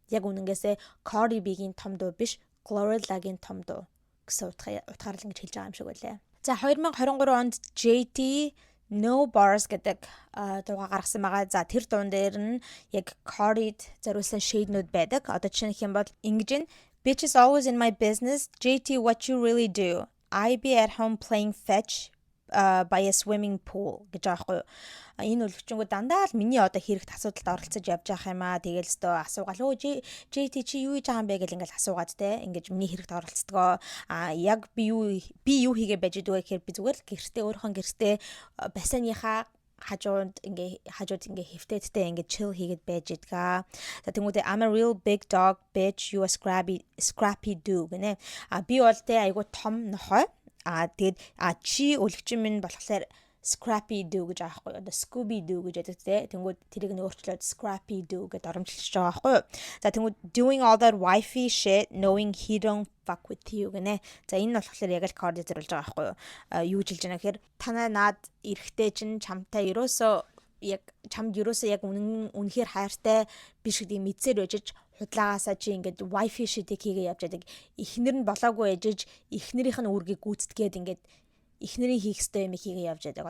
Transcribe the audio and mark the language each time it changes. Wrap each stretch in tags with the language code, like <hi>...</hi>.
<mn>Яг үнэнгээсээ Cardi B-гийн том дуу биш, Glorilla-гийн том дуу гэсэн утгаараа л ингэж хэлж байгаа юм шиг байлаа. За 2023 онд JT No Bars гэдэг дууга гаргасан байгаа. За тэр дуун дээр нь яг Cardi-д зориулсан шийднүүд байдаг. Одоо жишээлх юм бол ингэж</mn> <en>Bitch is always in my business. JT, what you really do? I be at home playing fetch by a swimming pool</en> <mn>гэж аахгүй. Энэ үлгчэнгүү дандаа л миний одоо хэрэгт асуудалд оролцож явж байгаа юм аа. Тэгээл өстөө асуугаал. JT чи юу хийж байгаа юм бэ гэл ингээл асуугаад те. Ингээд миний хэрэгт оролцдгоо. Яг би юу хийгээ байж дгүй гэхээр би зүгээр л гэртээ өөрийнхөө гэртээ бассейныхаа хажууд ингээ хөвтөдтэй ингээ chill хийгээд байж идгаа. За тэгмүүдээ</mn> <en>I'm a real big dog bitch you a scrappy do</en> <mn>гэнэ. Би бол тэ айгу том нохой. Тэгээд чи үлгчин минь болохоор Scrappy Doo гэж аахгүй. Одоо Scooby Doo гэж яддаг те. Тэнгүүд тэрийг өөрчлөөд Scrappy Doo гэж оромжилж байгаа аахгүй. За тэнгүүд</mn> <en>doing all that wifey shit knowing he don't fuck with you</en> <mn>гэнэ. За энэ нь болохоор яг л Cardi зориулж байгаа аахгүй. Юу жилж байгаа гэхээр танай наад эрэхтэй чинь чамтай ерөөсөө яг үнэхээр хайртай биш гэдгийг мэдсээр байжж худлаагаасаа чи ингээд wifey shit-ийг хийгээ явж байдаг. Эхнэр нь болоогүй ээжж эхнэрийнх нь үүргийг гүйцэтгээд ингээд эхнэрийн хийх ёстой юм хийгээ явж байдаг.</mn>